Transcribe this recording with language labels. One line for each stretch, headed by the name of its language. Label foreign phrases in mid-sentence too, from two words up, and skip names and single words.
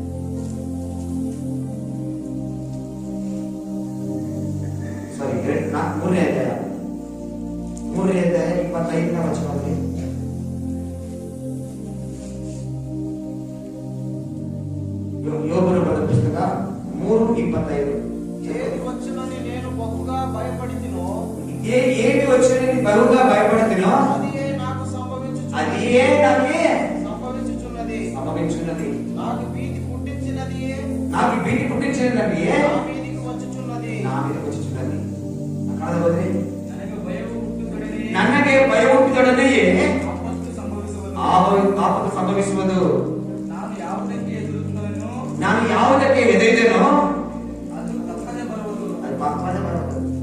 Kannada: ಸಾರಿ, 3ನೇ ಅಧ್ಯಾಯ 25ನೇ ವಚನದಲ್ಲಿ ಯೋಬನ ಬರೆದ ಪುಸ್ತಕ 3:25.
Telugu: ఏది వచ్చునని నేను బహుగా భయపడితినో, ఏది వచ్చునని బహుగా భయపడితినో అదియే నాకు సంభవించుచున్నది. నాకు భీతి పుట్టించినదియే నా మీదకి వచ్చుచున్నది.
Kannada: ಕಾಣಬಹುದು. ನನಗೆ ಭಯ ಹುಟ್ಟಿದೊಡನೆಯೇ ಆಪತ್ತು ಸಂಭವಿಸುವುದು. ನಾನು ಯಾವುದಕ್ಕೆ ಹೆದರಿದೆನೋ ಅದು ತಪ್ಪದೆ ಬರುವುದು. ಅದು ತಪ್ಪದೆ ಬರುವುದು.